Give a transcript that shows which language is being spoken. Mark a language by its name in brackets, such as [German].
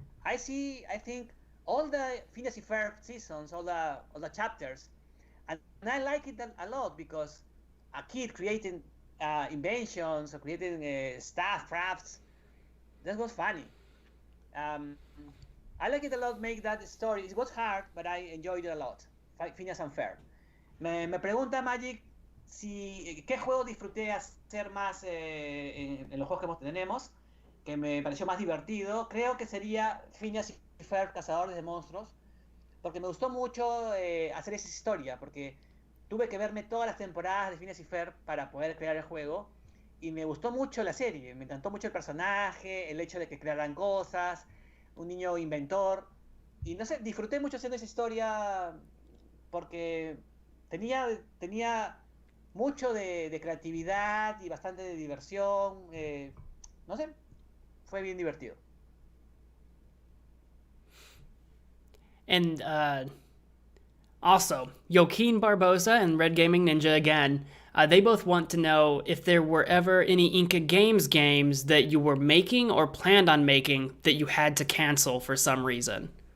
[English] I think all the Phineas and Ferb seasons, all the chapters, and I like it a lot because a kid creating inventions or creating stuff, crafts, that was funny. Um, I like it a lot. Make that story. It was hard, but I enjoyed it a lot. Phineas and Ferb. [Spanish] Me pregunta Magic si qué juego disfruté hacer más en los juegos que tenemos, que me pareció más divertido. Creo que sería Phineas y Ferb, Cazadores de Monstruos, porque me gustó mucho hacer esa historia, porque tuve que verme todas las temporadas de Phineas y Ferb para poder crear el juego, y me gustó mucho la serie, me encantó mucho el personaje, el hecho de que crearan cosas, un niño inventor, y no sé, disfruté mucho haciendo esa historia porque tenía mucho de creatividad y bastante de diversión, no sé, fue bien divertido. [English] And also, Joaquin Barbosa and Red Gaming Ninja again, they both want to know if there were ever any Inca Games games that you were making or planned on making that you had to cancel for some reason.